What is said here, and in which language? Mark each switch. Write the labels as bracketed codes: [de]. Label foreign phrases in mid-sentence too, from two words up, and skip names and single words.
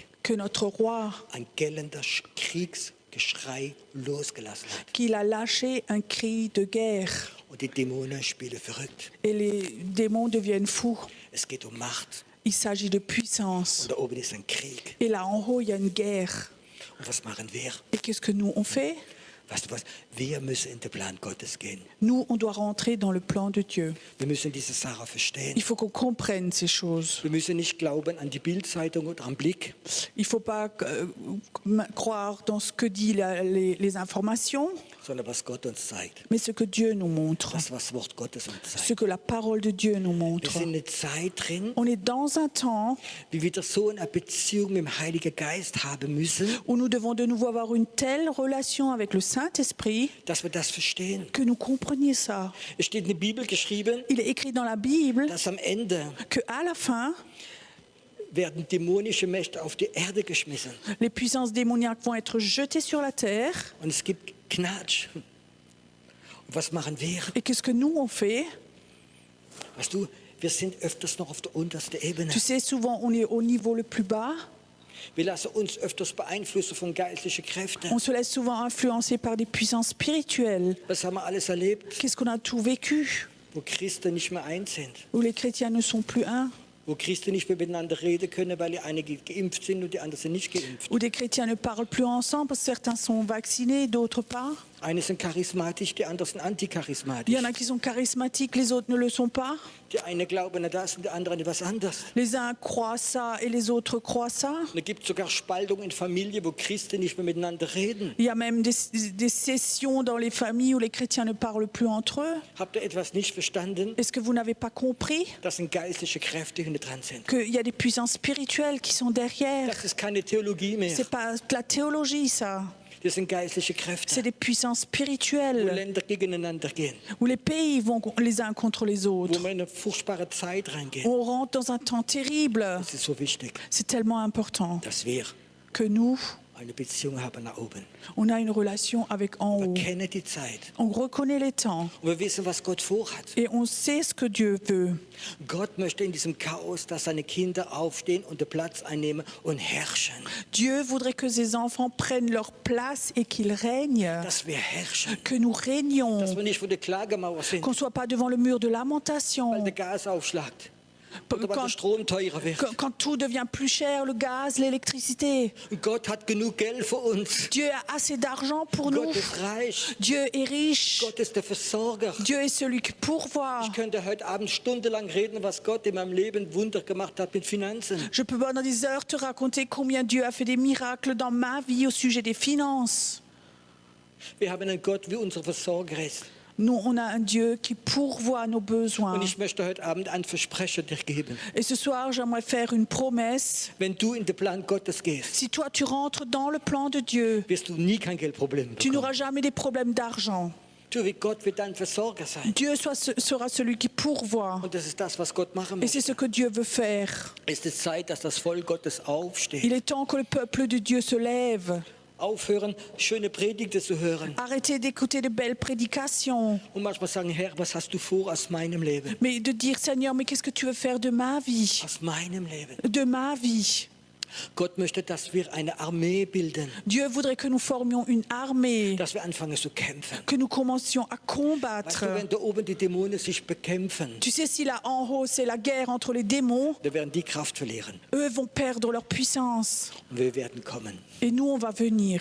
[fr] que notre roi, [de] ein gellender Kriegsgeschrei losgelassen hat. [fr] qu'il a lâché un cri de guerre. [de] Und die Dämonen spielen verrückt. [fr] Et les démons deviennent fous. [de] Es geht Macht. [fr] Il s'agit de puissance. [de] Und da oben ist ein Krieg. [fr] Et là en haut, il y a une guerre. [de] Und was machen wir? [fr] Et qu'est-ce que nous, on fait? [de] Weißt du was? Wir müssen in den Plan Gottes gehen. [fr] Nous, on doit rentrer dans le plan de Dieu. [de] Wir müssen diese Sache verstehen. [fr] Il faut qu'on comprenne ces choses. [de] Wir müssen nicht glauben an die Bildzeitung oder am Blick. [fr] Il ne faut pas croire dans ce que disent les informations, [de] sondern was Gott uns zeigt. [fr] mais ce que Dieu nous montre, [de] Das, was Wort Gottes uns [fr] ce [de] zeigt. [fr] que la parole de Dieu nous [de] Wir [fr] montre. [de] sind in einer Zeit drin, [fr] On est dans un temps [de] wie wir so eine Beziehung mit dem Heiligen Geist haben müssen, [fr] où nous devons de nouveau avoir une telle relation avec le Saint-Esprit [de] dass wir das verstehen. [fr] que nous comprenions ça. [de] Es steht in der Bibel geschrieben, [fr] Il est écrit dans la Bible [de] dass am Ende [fr] qu'à la fin, [de] werden dämonische Mächte auf die Erde geschmissen. [fr] les puissances démoniaques vont être jetées sur la terre. [de] Und es gibt Knatsch. Und was machen wir? [fr] Et qu'est-ce que nous, on fait? [de] Weißt du, wir sind öfters noch auf der untersten Ebene. [fr] Tu sais, souvent, on est au niveau le plus bas. [de] Wir lassen uns öfters beeinflussen von geistlichen Kräften. [fr] On se laisse souvent influencer par des puissances spirituelles. [de] Was haben wir alles erlebt, [fr] Qu'est-ce qu'on a tout vécu? [de] wo Christen nicht mehr eins sind? [fr] Où les chrétiens ne sont plus un. [de] Wo Christen nicht mehr miteinander reden können, weil die einige geimpft sind und die anderen sind nicht geimpft. [fr] Où des chrétiens ne parlent plus ensemble parce que certains sont vaccinés, d'autres pas. [de] Eine sind charismatisch, die anderen sind [fr] Il [de] anticharismatisch. [fr] y en a qui sont charismatiques, les autres ne le sont pas. [de] Die eine glauben an das und die anderen an was anderes. [fr] Les uns croient ça et les autres croient ça. [de] Und es gibt sogar Spaltungen in Familien, wo Christen nicht mehr miteinander reden. [fr] Il y a même des sessions dans les familles où les chrétiens ne parlent plus entre eux. [de] Habt ihr etwas nicht verstanden? [fr] Est-ce que vous n'avez pas compris [de] Das sind geistliche Kräfte, die hinter dran sind. [fr] qu'il y a des puissances spirituelles qui sont derrière? [de] Das ist keine Theologie mehr. [fr] C'est pas de la théologie, ça. [de] Das sind geistliche Kräfte, [fr] C'est des puissances [de] wo [fr] spirituelles [de] Länder gegeneinander gehen, [fr] où les pays vont les uns contre les [de] wo [fr] autres. [de] wir in eine furchtbare Zeit reingehen. [fr] On rentre dans un temps terrible. [de] Es ist so wichtig, [fr] C'est tellement important [de] dass wir [fr] que nous, [de] eine Beziehung haben nach oben. [fr] on a une relation avec en [de] Wir [fr] haut. [de] kennen die Zeit [fr] On reconnaît les temps [de] und wir wissen, was Gott vorhat. [fr] et on sait ce que Dieu veut. [de] Gott möchte in diesem Chaos, dass seine Kinder aufstehen und den Platz einnehmen und herrschen. [fr] Dieu voudrait que ses enfants prennent leur place et qu'ils règnent, [de] Dass wir herrschen. [fr] que nous régnions, [de] Dass wir nicht vor der Klagemauer sind, [fr] qu'on ne soit pas devant le mur de [de] weil [fr] lamentation. [de] der Gas aufschlagt. Oder weil der [fr] Quand, [de] Strom teurer wird. [fr] quand tout devient plus cher, le gaz, l'électricité. [de] Und Gott hat genug Geld für uns. [fr] Dieu a assez d'argent pour nous. [de] Gott ist reich. [fr] Dieu est riche. [de] Gott ist der Versorger. [fr] Dieu est celui qui pourvoit. [de] Ich könnte heute Abend stundenlang reden, was Gott in meinem Leben Wunder gemacht hat mit Finanzen. [fr] Je peux pendant des heures te raconter combien Dieu a fait des miracles dans ma vie au sujet des finances. [de] Wir haben einen Gott, wie unser Versorger ist. [fr] Nous, on a un Dieu qui pourvoit nos besoins. [de] Und ich möchte heute Abend ein Versprechen dir geben. [fr] Et ce soir, j'aimerais faire une promesse. [de] Wenn du in den Plan Gottes gehst, [fr] Si toi, tu rentres dans le plan de Dieu, [de] wirst du nie kein Geldproblem [fr] tu [de] bekommen. [fr] n'auras jamais des problèmes d'argent. [de] Du, wie Gott wird dein Versorger sein. [fr] Dieu sera celui qui pourvoit. [de] Und das ist das, was Gott machen [fr] Et c'est [de] möchte. [fr] ce que Dieu veut faire. [de] Es ist Zeit, dass das Volk Gottes aufsteht. [fr] Il est temps que le peuple de Dieu se lève. [de] Aufhören, schöne Predigten zu hören. [fr] Arrêtez d'écouter de belles prédications. [de] Und manchmal sagen, Herr, was hast du vor aus meinem Leben? [fr] Mais de dire, Seigneur, mais qu'est-ce que tu veux faire de ma vie? [de] Aus meinem Leben. [fr] De ma vie. [de] Gott möchte, dass wir eine Armee bilden. [fr] Dieu voudrait que nous formions une armée, [de] Dass wir anfangen zu kämpfen. [fr] que nous commencions à [de] Weißt [fr] combattre. [de] du, wenn da oben die Dämonen sich bekämpfen, [fr] Tu sais, si là en haut, c'est la guerre entre les démons, [de] dann werden die Kraft verlieren. [fr] eux vont perdre leur puissance. [de] Und wir werden kommen, [fr] Et nous, on va venir.